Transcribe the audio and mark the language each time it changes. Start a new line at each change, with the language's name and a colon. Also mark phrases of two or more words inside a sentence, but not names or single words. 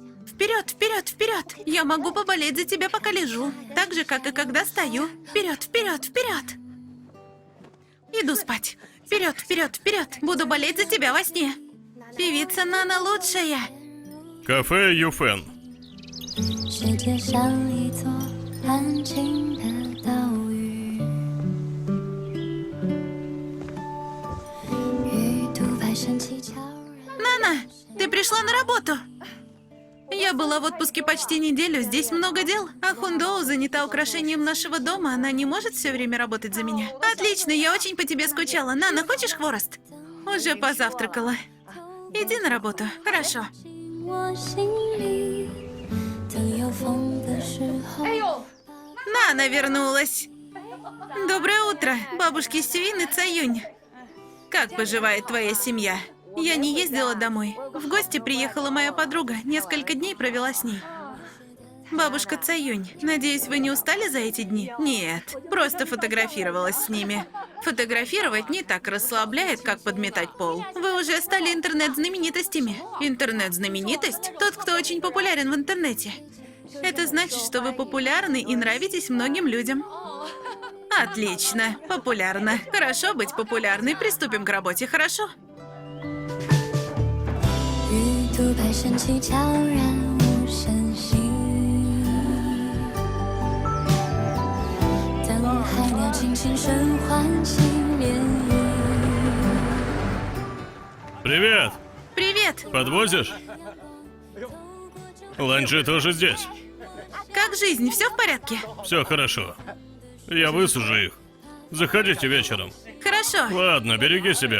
Russian: Вперед, вперед, вперед! Я могу поболеть за тебя, пока лежу. Так же, как и когда стою. Вперед, вперед, вперед! Иду спать. Вперед, вперед, вперед! Буду болеть за тебя во сне. Певица Нана лучшая. Кафе Юфен.
Chinese: 世界像一座安静的岛屿，鱼肚白升起悄然。
Russian: Нана, ты пришла на работу? Я была в отпуске почти неделю, здесь много дел. А Хундоу занята украшением нашего дома, она не может все время работать за меня. Отлично, я очень по тебе скучала. Нана, хочешь хворост? Уже позавтракала. Иди на работу, хорошо.
Chinese: 我心里，等有风的时候。
Russian: Нана вернулась. Доброе утро, бабушки Сюин и Цаюнь. Как поживает твоя семья? Я не ездила домой. В гости приехала моя подруга, несколько дней провела с ней. Бабушка Цаюнь, надеюсь, вы не устали за эти дни? Нет, просто фотографировалась с ними. Фотографировать не так расслабляет, как подметать пол. Вы уже стали интернет-знаменитостями. Интернет-знаменитость? Тот, кто очень популярен в интернете. Это значит, что вы популярны и нравитесь многим людям. Отлично, популярно. Хорошо быть популярной. Приступим к работе, хорошо?
Chinese: 鱼肚白升起悄然无声息，等海鸟轻轻声唤起涟漪。
Russian: Привет! Привет! Подвозишь? Ланчи тоже здесь. Как жизнь? Все в порядке? Все хорошо. Я высажу их. Заходите вечером. Хорошо. Ладно, береги себя.